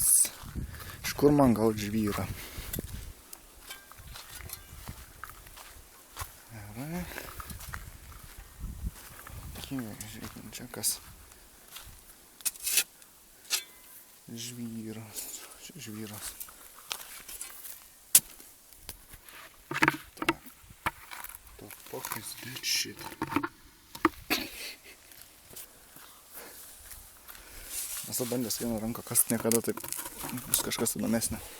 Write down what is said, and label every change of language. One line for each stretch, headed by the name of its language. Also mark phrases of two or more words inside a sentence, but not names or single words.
Lithuanian: Iš kur man gaut žvyrą? Gerai. Žiūrėkime, čia kas. Žvyras. Čia žvyras.
English: The fuck is that shit?
Lithuanian: Esu bandęs vieną ranką kast, niekada taip bus kažkas įdomesnė.